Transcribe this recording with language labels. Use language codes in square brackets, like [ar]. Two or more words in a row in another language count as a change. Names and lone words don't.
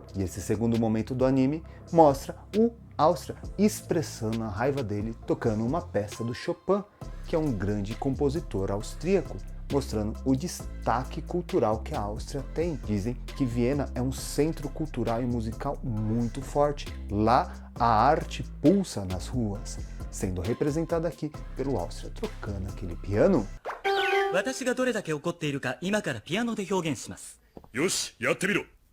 [pt] E esse segundo momento do anime mostra o Áustria expressando a raiva dele tocando uma peça do Chopin, que é um grande compositor austríaco, mostrando o destaque cultural que a Áustria tem. Dizem que Viena é um centro cultural e musical muito forte. Lá a arte pulsa nas ruas, sendo representada aqui pelo Áustria tocando aquele piano. [ja] 私がどれだけ怒っているか今からピアノで表現します。よし、やってみろ。